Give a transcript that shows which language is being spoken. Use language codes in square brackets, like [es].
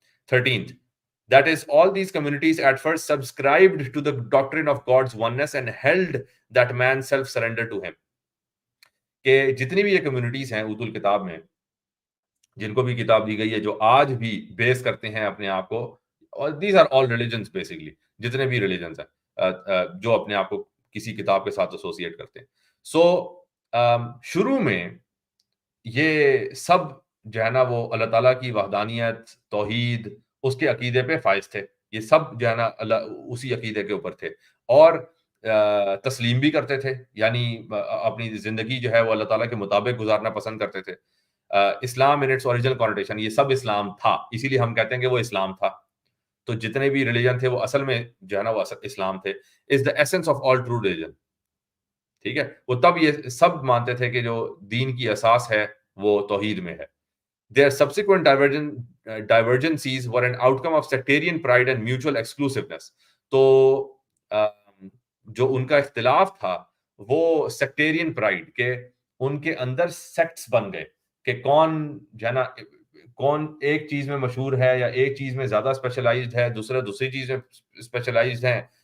[en] 13th, that is all these communities at first subscribed to the doctrine of God's oneness and held that man self surrender to him. [ur] کہ جتنی بھی یہ communities ہیں اوت الکتاب میں جن کو بھی کتاب دی گئی ہے، جو آج بھی بیس کرتے ہیں اپنے آپ کو، اور [en] these are all religions basically, [ur] جتنے بھی ریلیجنس ہیں جو اپنے آپ کو کسی کتاب کے ساتھ ایسوسیٹ کرتے ہیں. سو شروع میں یہ سب جو ہے نا وہ اللہ تعالیٰ کی وحدانیت، توحید، اس کے عقیدے پہ فائز تھے. یہ سب جو ہے نا اللہ اسی عقیدے کے اوپر تھے اور تسلیم بھی کرتے تھے، یعنی اپنی زندگی جو ہے وہ اللہ تعالیٰ کے مطابق گزارنا پسند کرتے تھے. اسلام [en] in its original connotation, [ur] یہ سب اسلام تھا، اسی لیے ہم کہتے ہیں کہ وہ اسلام تھا. تو جتنے بھی ریلیجن تھے وہ اصل میں جو ہے نا وہ اسلام تھے. [en] Is the essence of all true religion. [ur] ٹھیک ہے، وہ تب یہ سب مانتے تھے کہ جو دین کی اساس ہے وہ توحید میں ہے. [en] Their subsequent divergencies were an outcome of sectarian pride and mutual exclusiveness. [ur] تو جو ان کا اختلاف تھا وہ سیکٹیرین پرائڈ، کہ ان کے اندر سیکٹس بن گئے کہ کون جو ہے نا کون ایک چیز میں مشہور ہے یا ایک چیز میں زیادہ اسپیشلائزڈ ہے، دوسری چیز میں اسپیشلائزڈ ہیں.